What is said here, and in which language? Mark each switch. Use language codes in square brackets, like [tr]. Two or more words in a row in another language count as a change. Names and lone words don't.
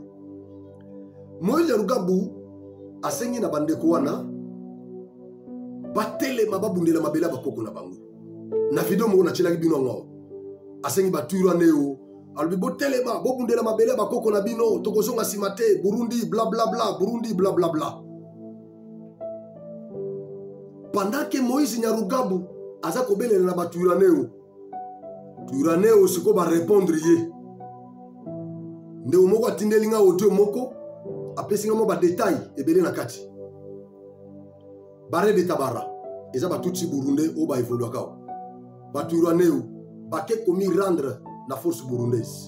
[ln] Moïse Nyarugabu asengi na bandeko wana batelema babundela mabela bakoko na bango. Na video mo na chelaki bino ngo asengi baturaneu albi botelema bobundela mabele bakoko na bino tokozonga simate Burundi bla bla bla Burundi bla bla bla. [fr] Pendant que [ln] Moïse Nyarugabu aza kobelela na baturaneu siko ba répondre ye nde moko atindelinga audio moko apesinga mo ba détail ebele na kati bare de tabara eza batutsi burundais o ba évoluer ka baturaneu bake komi [fr] rendre la force burundaise.